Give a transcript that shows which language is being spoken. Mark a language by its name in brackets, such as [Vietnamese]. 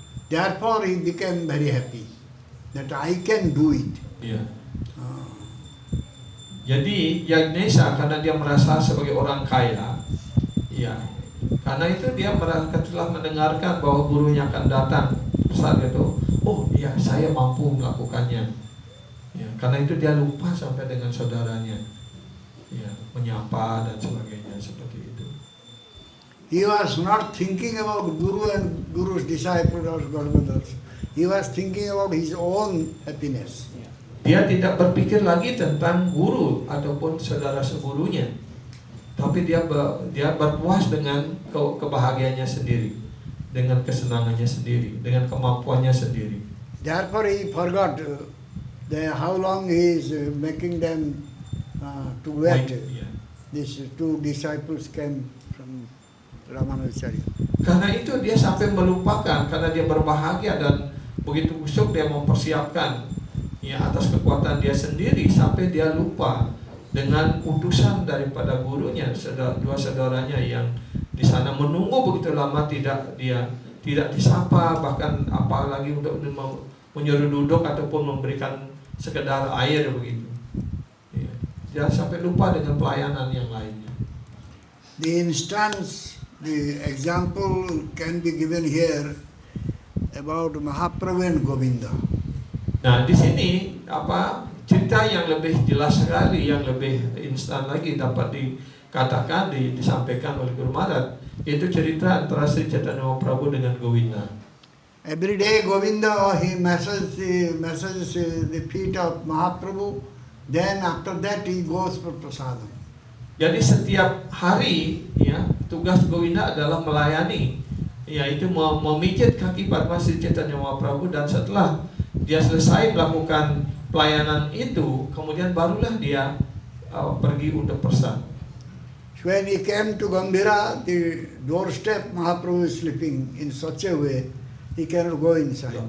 [English] Therefore he became very happy that I can do it. Yeah. [Indonesian] Jadi Yajnesa karena dia merasa sebagai orang kaya, ya, karena itu dia merasa telah mendengarkan bahwa gurunya akan datang. Saat itu, oh ya saya mampu melakukannya. Ya, karena itu dia lupa sampai dengan saudaranya, ya, menyapa dan sebagainya seperti itu. [English] He was not thinking about Guru and Guru's disciples or Godbrothers. He was thinking about his own happiness. [Indonesian] Dia tidak berpikir lagi tentang guru ataupun saudara segurunya, tapi dia berpuas dengan kebahagiaannya sendiri, dengan kesenangannya sendiri, dengan kemampuannya sendiri. [English] Therefore he forgot how long he is making them to wait. Yeah. These two disciples came from Ramanujacharya. [Indonesian] Karena itu dia sampai melupakan, karena dia berbahagia dan begitu usuk dia mempersiapkan, ya, atas kekuatan dia sendiri, sampai dia lupa dengan utusan daripada gurunya, dua saudaranya yang di sana menunggu begitu lama, tidak disapa, bahkan apalagi untuk menyuruh duduk ataupun memberikan sekedar air begitu. Ya, dia sampai lupa dengan pelayanan yang lainnya. [English] The instance, the example can be given here about Mahaprabhu and Govinda. [Indonesian] Nah, di sini cerita yang lebih jelas sekali, yang lebih instan lagi dapat dikatakan, disampaikan oleh Guru Maharaj, itu cerita antara Sri Chaitanya Mahaprabhu dengan Govinda. [English] Every day Govinda, he massages the feet of Mahaprabhu, then after that he goes for prasadam. [Indonesian] Jadi setiap hari, ya, tugas Govinda adalah melayani, yaitu memijit kaki Padma Sri Chaitanya Mahaprabhu, dan setelah dia selesai melakukan pelayanan itu, kemudian barulah dia pergi untuk prasad. [English] When he came to Gambhira, the doorstep, Mahaprabhu is sleeping in such a way, he cannot go inside.